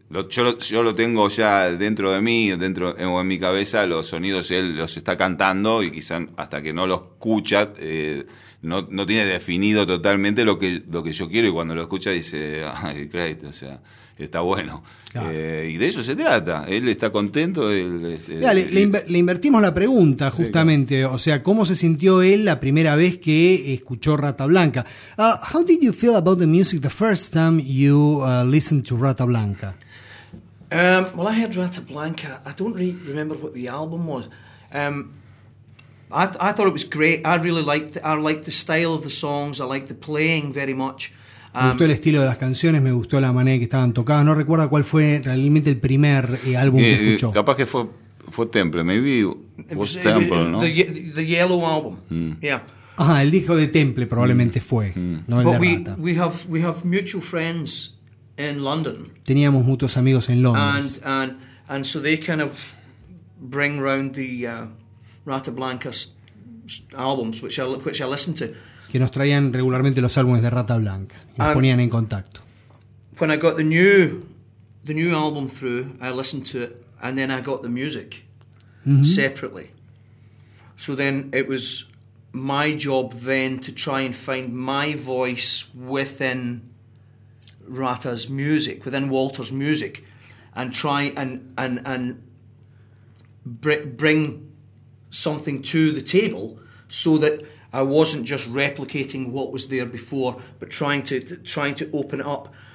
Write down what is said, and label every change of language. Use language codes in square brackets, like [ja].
[es] Yo lo tengo ya dentro de mí, o en mi cabeza, los sonidos él los está cantando y quizá hasta que no lo escucha, no tiene definido totalmente lo que yo quiero, y cuando lo escucha dice, ay, great, o sea, está bueno. Claro. Y de eso se trata, él está contento. Le invertimos la pregunta justamente, sí, claro. O sea, ¿cómo se sintió él la primera vez que escuchó Rata Blanca? [en] How did you feel about the music the first time you listened to Rata Blanca? Well, I heard Rata Blanca, I don't remember what the album was. I thought it was great. I really liked the style of the songs. I liked the playing very much. [es] Me gustó el estilo de las canciones, me gustó la manera en que estaban tocadas. No recuerdo cuál fue realmente el primer álbum que escuchó. Capaz que fue Temple, [en] maybe was Temple, [es] ¿no? [en] The Yellow Album. Mm. Yeah. [es] Ajá, el disco de Temple probablemente fue. Mm. No el [en] But [es] de Rata. [en] We have mutual friends in London. [es] Teníamos muchos amigos en Londres. [en] And so they kind of bring round the Rata Blanca's albums, which I listen to. [es] Que nos traían regularmente los álbumes de Rata Blanca. Nos ponían en contacto. [en] When I got the new album through, I listened to it, and then I got the music mm-hmm. separately. So then it was my job then to try and find my voice within Rata's music, within Walter's music, and try and bring something to the table so that I wasn't just replicating what was there before, but trying to open it up.